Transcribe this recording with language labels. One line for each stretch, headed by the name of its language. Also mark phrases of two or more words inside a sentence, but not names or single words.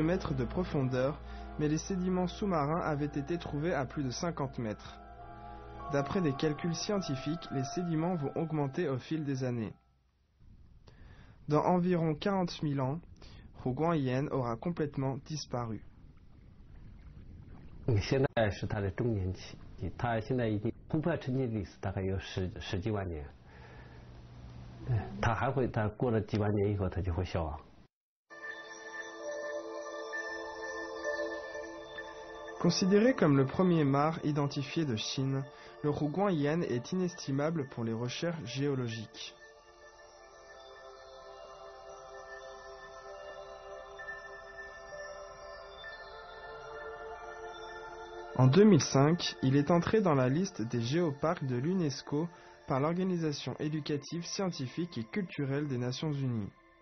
French: mètres de profondeur, mais les sédiments sous-marins avaient été trouvés à plus de 50 mètres. D'après des calculs scientifiques, les sédiments vont augmenter au fil des années. Dans environ 40 000 ans, Huguangyan aura complètement disparu.
Chinese: 现在是它的中年期，它现在已经突破沉积历史大概有十几万年，它过了几万年以后，它就会消亡。
French: Considéré comme le premier mare identifié de Chine, le Huguangyan est inestimable pour les recherches géologiques. En 2005, il est entré dans la liste des géoparcs de l'UNESCO par l'Organisation éducative, scientifique et culturelle des Nations Unies.